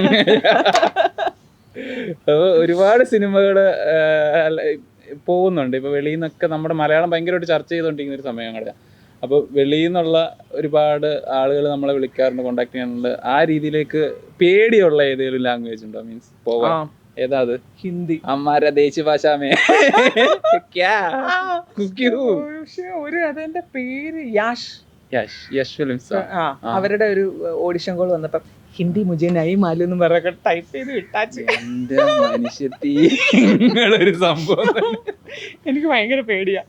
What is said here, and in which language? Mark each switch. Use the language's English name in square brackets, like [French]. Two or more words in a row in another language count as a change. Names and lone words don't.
[Malayalam] ഒരുപാട് സിനിമകള് പോകുന്നുണ്ട് ഇപ്പൊ വെളിയിൽ നിന്നൊക്കെ. നമ്മുടെ മലയാളം ഭയങ്കരമായിട്ട് ചർച്ച ചെയ്തുകൊണ്ടിരിക്കുന്ന ഒരു സമയം കൂടെ. അപ്പോൾ വെളിയിൽ നിന്നുള്ള ഒരുപാട് ആളുകൾ നമ്മളെ വിളിക്കാറുണ്ട്, കോണ്ടാക്ട് ചെയ്യാറുണ്ട്. ആ രീതിയിലേക്ക് പേടിയുള്ള ഏതെങ്കിലും ലാംഗ്വേജ് ഉണ്ടോ? മീൻസ് പോവാൻ ഏതാ അത്? ഹിന്ദി. [Hindi] हमारा देशी भाषा में क्या [Malayalam] ഒരു അതെന്റെ പേര് യശ് ഫിലിംസ്. അവരുടെ ഒരു ഓഡിഷൻ കോൾ വന്നപ്പോ ഹിന്ദി [Hindi] मुझे नहीं मालूम [Malayalam] എന്ന് പറഞ്ഞ ടൈപ്പ് ചെയ്ത് വിട്ടാച്ച്. ഒരു സംഭവം എനിക്ക് ഭയങ്കര പേടിയാ.